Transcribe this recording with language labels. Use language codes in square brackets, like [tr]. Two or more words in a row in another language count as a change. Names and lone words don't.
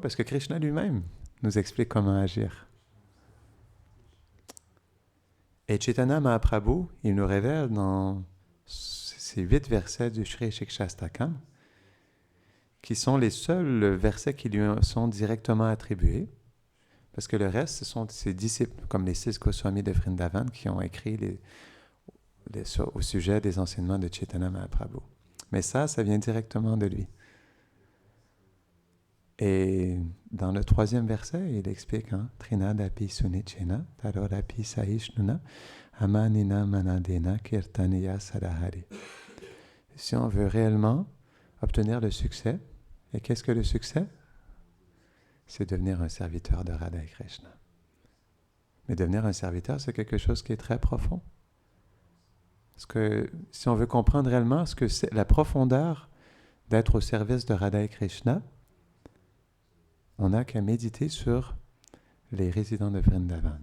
[fr] Parce que Krishna lui-même nous explique comment agir. Et Chaitanya Mahaprabhu, il nous révèle dans ces 8 versets du Shri Shikshastakam, qui sont les seuls versets qui lui sont directement attribués, parce que le reste, ce sont ses disciples, comme les 6 Goswamis de Vrindavan, qui ont écrit au sujet des enseignements de Chaitanya Mahaprabhu. Mais ça vient directement de lui. Et dans le 3e verset, il explique [sa] तृणादपि सुनीचेन तरोदपि सैष्णुना अमानिना मानदेन कीर्तनीय सदाहरि. [fr] Si on veut réellement obtenir le succès, et qu'est-ce que le succès? C'est devenir un serviteur de Radha et Krishna. Mais devenir un serviteur, c'est quelque chose qui est très profond. Parce que si on veut comprendre réellement ce que c'est la profondeur d'être au service de Radha et Krishna, on n'a qu'à méditer sur les résidents de Vrindavan.